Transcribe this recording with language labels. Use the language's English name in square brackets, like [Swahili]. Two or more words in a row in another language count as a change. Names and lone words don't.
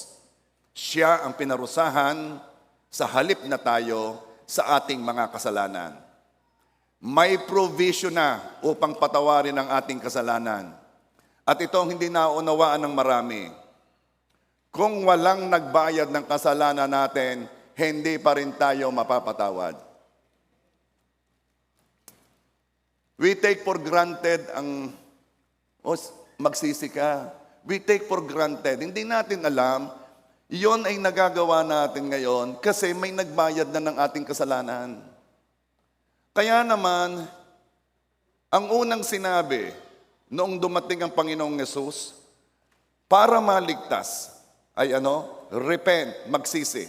[Filipino] Siya ang pinarusahan sa halip na tayo sa ating mga kasalanan. May provision na upang patawarin ang ating kasalanan. At ito ang hindi naunawaan ng marami. Kung walang nagbayad ng kasalanan natin, hindi pa rin tayo mapapatawad. [English] We take for granted [Filipino] magsisi ka. [English] We take for granted. [Filipino] Hindi natin alam, iyon ay nagagawa natin ngayon kasi may nagbayad na ng ating kasalanan. Kaya naman, ang unang sinabi noong dumating ang Panginoong Yesus, para maligtas ay repent, magsisi.